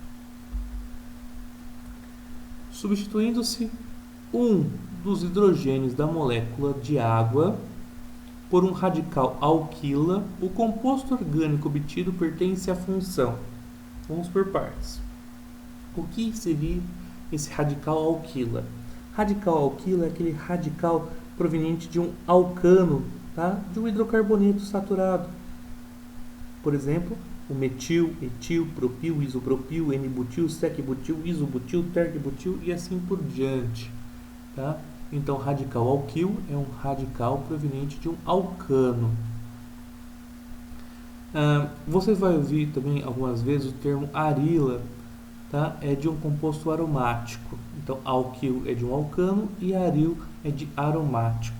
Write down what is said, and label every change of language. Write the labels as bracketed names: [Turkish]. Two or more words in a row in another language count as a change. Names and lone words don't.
[Portuguese] Substituindo-se um dos hidrogênios da molécula de água por um radical alquila, o composto orgânico obtido pertence à função. Vamos por partes. O que seria esse radical alquila? Radical alquila é aquele radical proveniente de um alcano, tá? De um hidrocarboneto saturado. Por exemplo, o metil, etil, propil, isopropil, N-butil, sec-butil, isobutil, terc-butil e assim por diante. Tá? Então, radical alquil é um radical proveniente de um alcano. Você vai ouvir também algumas vezes o termo arila, tá? É de um composto aromático. Então, alquil é de um alcano e aril é de aromático.